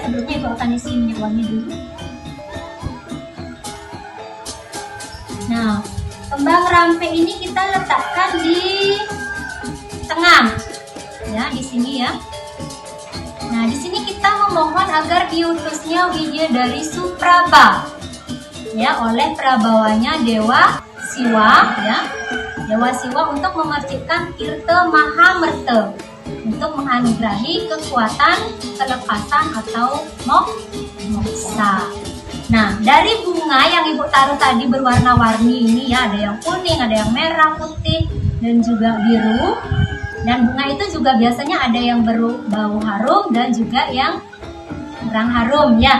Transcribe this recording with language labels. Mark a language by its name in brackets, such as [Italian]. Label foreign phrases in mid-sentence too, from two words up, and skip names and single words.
[Indonesian] Sebelumnya ibu akan isi minyak wangi dulu. Nah, kembang rampe ini kita letakkan di tengah ya, di sini ya. Nah, di sini kita memohon agar diutusnya Widyadari Supraba ya oleh prabawanya Dewa Siwa ya. Dewa Siwa untuk memercikkan Tirta Mahamerta untuk menganugerahi kekuatan kelepasan atau moksa. Nah, dari bunga yang ibu taruh tadi berwarna-warni ini ya, ada yang kuning, ada yang merah, putih, dan juga biru. Dan bunga itu juga biasanya ada yang berbau harum dan juga yang kurang harum ya.